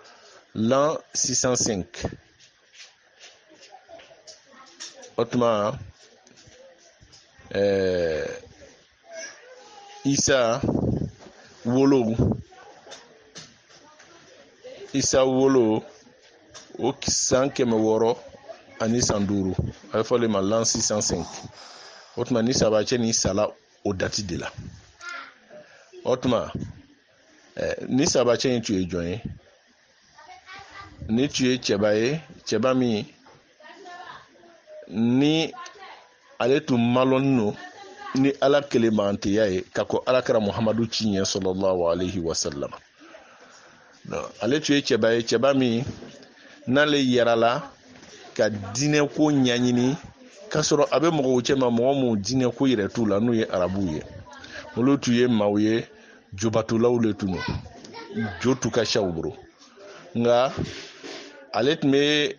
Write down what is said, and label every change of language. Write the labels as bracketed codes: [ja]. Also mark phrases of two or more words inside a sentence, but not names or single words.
[bm] o tuma Isa wolo o san 600 ani san 5 a bɛ fɔ le ma l'an 605 o tuma ni sahabacɛ ni sala o dati de la o tuma ni sahabacɛ in tun ye jɔn ye ni tun ye cɛba ye cɛba min ni ale tun malɔnni no ni ala kelemanteya ye ka ko alakira Muhamadu ci ɲɛ [ar] صلى الله عليه وسلم [bm] ale tun ye cɛba ye cɛba min n'ale yɛrɛla ka diinɛ ko ɲɛɲini k'a sɔrɔ a bɛ mɔgɔw cɛma mɔgɔ minnu diinɛ ko yɛrɛ t'u la n'u ye arabuw ye olu tun ye maaw ye jobatulaw le tun jo t'u ka siyaw bolo nka ale tun bɛ